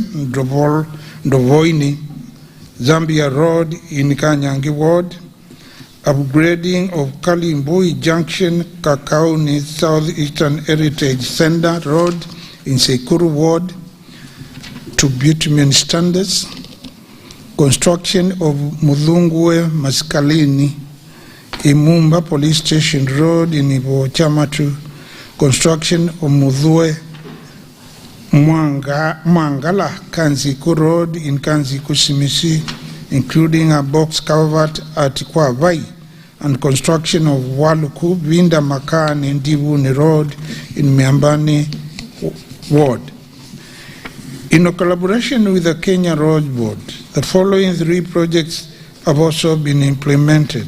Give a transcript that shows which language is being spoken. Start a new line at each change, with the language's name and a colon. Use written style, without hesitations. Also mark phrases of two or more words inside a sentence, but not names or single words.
English: Ndovoini, Zambia Road in Kanyangi Ward, upgrading of Kalimbui Junction, Kakauni Southeastern Heritage Center Road in Sekuru Ward to bitumen standards, construction of Mudhungwe Maskalini, Imumba Police Station Road in Ivo Chamatu, construction of Mudhue Mwangala Kanziku Road in Kanziku Simisi, including a box culvert at Kwavai, and construction of Waluku Vinda Makan in Divuni Road in Miambani Ward. In collaboration with the Kenya Road Board, the following 3 projects have also been implemented.